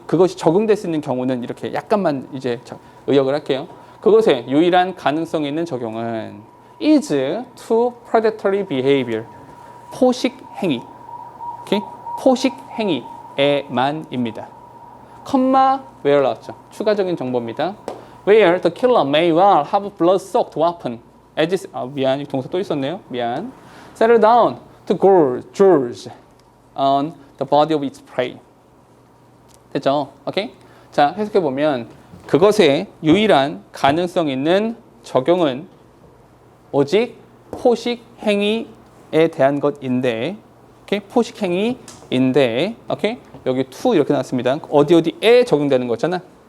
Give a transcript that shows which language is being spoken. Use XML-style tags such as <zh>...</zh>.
<ko>그것이 적용될 수 있는 경우는 이렇게 약간만 이제 의역을 할게요. 그것에 유일한 가능성 있는 적용은</ko> <en>is to predatory behavior.</en> <ko>포식 행위. 오케이? 포식 행위에만입니다. 컴마 where 나왔죠. 추가적인 정보입니다.</ko> <en>Where the killer may well have blood-soaked weapon.</en> <ko>as 미안, 동사 또 있었네요. 미안.</ko> <en>Settle down to gorge on the body of its prey.</en> <ko>됐죠? 오케이? 자, 해석해 보면 그것의 유일한 가능성 있는 적용은 오직 포식 행위에 대한 것인데, 오케이? 포식 행위인데, 오케이? 여기 to 이렇게 나왔습니다. 어디에 적용되는 거잖아.</ko>